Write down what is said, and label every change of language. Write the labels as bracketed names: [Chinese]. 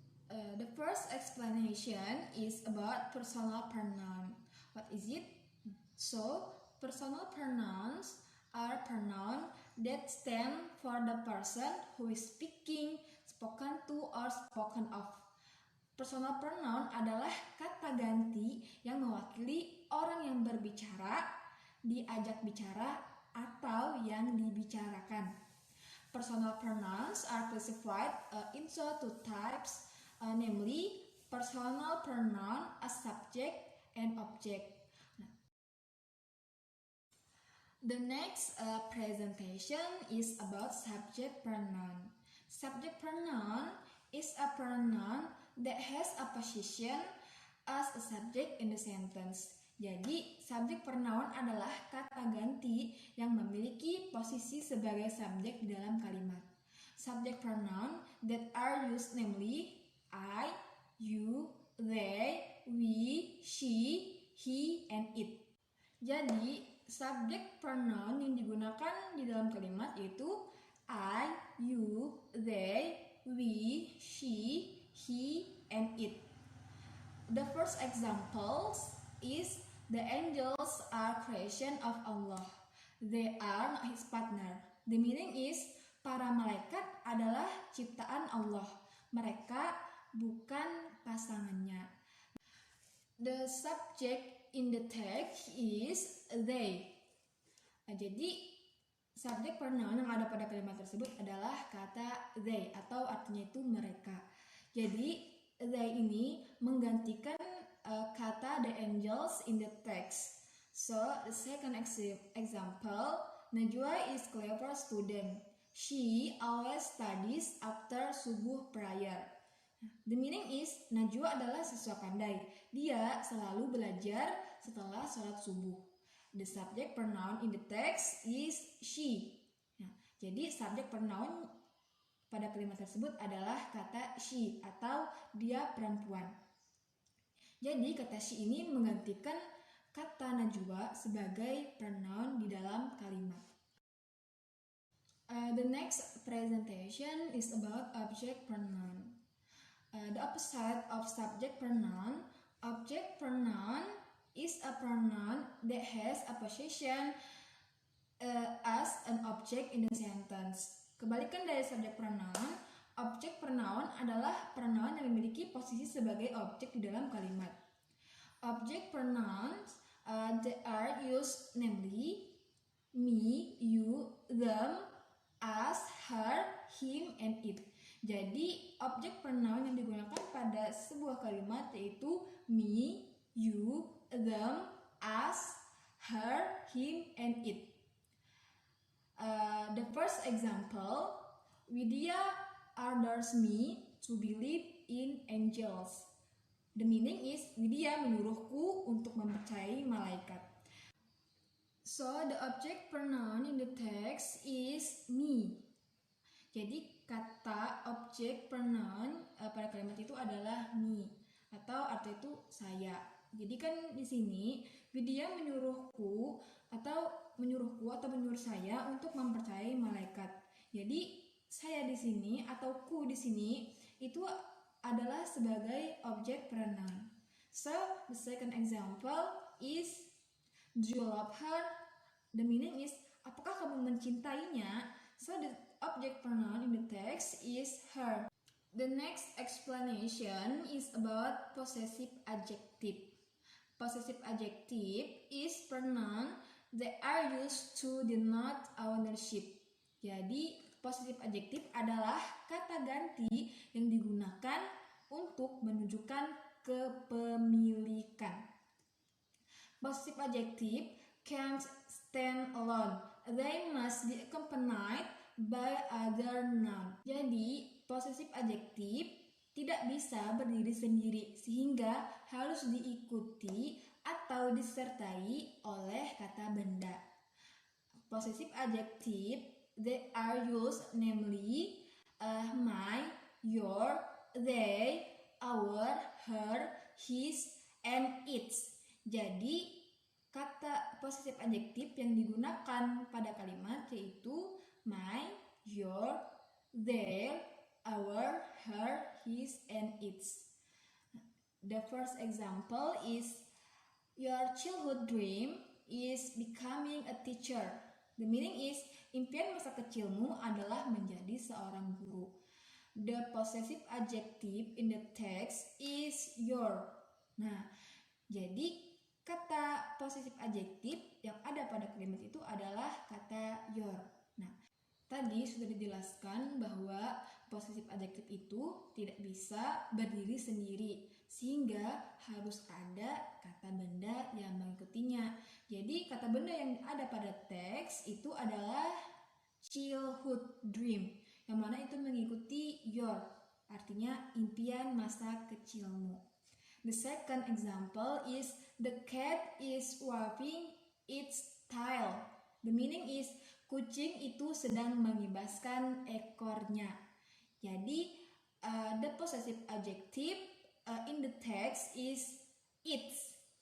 [English] The first explanation is about personal pronoun. What is it? So, personal pronouns are pronouns that stand for the person who is speaking, spoken to, or spoken of. [Indonesian] Personal pronoun adalah kata ganti yang mewakili orang yang berbicara, diajak bicara, atau yang dibicarakan. [English] Personal pronouns are classified into 2 types, namely personal pronoun as subject and object. The next presentation is about subject pronoun. Subject pronoun is a pronoun that has a position as a subject in the sentence. [Indonesian] Jadi, subjek pronoun adalah kata ganti yang memiliki posisi sebagai subjek di dalam kalimat. [English] Subject pronoun that are used namely I, you, they, we, she, he, and it. [Indonesian] Jadi, subjek pronoun yang digunakan di dalam kalimat yaitu I, you, they, we, she, he, and it. [English] The first examples is the angels are creation of Allah. They are not his partner. [Indonesian] The meaning is para malaikat adalah ciptaan Allah. Mereka bukan pasangannya. [English] The subject in the text is they. [Indonesian] Jadi subjek pronoun yang ada pada kalimat tersebut adalah kata they atau artinya itu mereka. Jadi they ini menggantikan kata the angels in the text. [English] So the second example, Najwa is clever student. She always studies after subuh prayer. [Indonesian] The meaning is Najwa adalah siswa pandai. Dia selalu belajar setelah sholat subuh. [English] The subject pronoun in the text is she. Nah, jadi subject pronoun [Indonesian] pada kalimat tersebut adalah kata she atau dia perempuan. Jadi kata she ini menggantikan kata najwa sebagai pronoun di dalam kalimat. [English] The next presentation is about object pronoun. The opposite of subject pronoun, object pronoun is a pronoun that has a possession as an object in the sentence. [Indonesian] Kebalikan dari subject pronoun, object pronoun adalah pronoun yang memiliki posisi sebagai objek di dalam kalimat. [English] Object pronouns that are used namely me, you, them, us, her, him, and it. [Indonesian] Jadi objek pronoun yang digunakan pada sebuah kalimat yaitu me, you, them, us, her, him, and it. [English] The first example, Widya orders me to believe in angels. [Indonesian] The meaning is, Widya menyuruhku untuk mempercayai malaikat. [English] So, the object pronoun in the text is me. [Indonesian] Jadi, kata objek pronoun pada kalimat itu adalah me, atau arti itu saya. Jadi kan di sini Widya menyuruhku atau menyuruh saya untuk mempercayai malaikat. Jadi saya di sini atau ku di sini itu adalah sebagai objek pronoun. [English] So the second example is, do you love her? The meaning is, apakah kamu mencintainya? So the object pronoun in the text is her. The next explanation is about possessive adjective. Possessive adjective is pronoun that are used to denote ownership. [Indonesian] Jadi, possessive adjective adalah kata ganti yang digunakan untuk menunjukkan kepemilikan. [English] Possessive adjective can't stand alone. They must be accompanied by other noun. [Indonesian] Jadi, possessive adjective tidak bisa berdiri sendiri sehingga harus diikuti atau disertai oleh kata benda. [English] Possessive adjective that are used namely my, your, they, our, her, his, and its. [Indonesian] Jadi kata possessive adjective yang digunakan pada kalimat yaitu my, your, their, our, her, his, and its. [English] The first example is, your childhood dream is becoming a teacher. [Indonesian] The meaning is, impian masa kecilmu adalah menjadi seorang guru. [English] The possessive adjective in the text is your. [Indonesian] Nah, jadi kata possessive adjective yang ada pada kalimat itu adalah kata your. Nah, tadi sudah dijelaskan bahwa possessive adjective itu tidak bisa berdiri sendiri, sehingga harus ada kata benda yang mengikutinya. Jadi kata benda yang ada pada teks itu adalah childhood dream, yang mana itu mengikuti your, artinya impian masa kecilmu. [English] The second example is, the cat is waving its tail. [Indonesian] The meaning is, kucing itu sedang mengibaskan ekornya. [English] Jadi, the possessive adjective in the text is its.